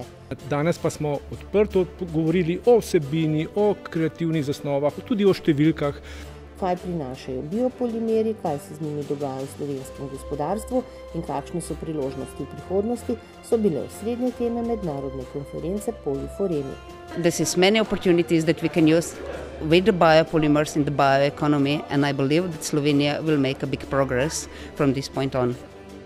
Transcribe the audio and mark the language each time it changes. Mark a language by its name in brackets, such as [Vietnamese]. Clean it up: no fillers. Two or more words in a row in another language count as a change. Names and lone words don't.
[Slovenian] Danes pa smo odprto govorili o vsebini, o kreativnih zasnovah, tudi o številkah. Kaj prinašajo biopolimeri, kaj se z njimi dogaja v slovenskem gospodarstvu in kakšne so priložnosti v prihodnosti, so bile osrednje teme mednarodne konference Poliforemi. [English] This is many opportunities that we can use with the biopolymers in the bioeconomy, and I believe that Slovenia will make a big progress from this point on.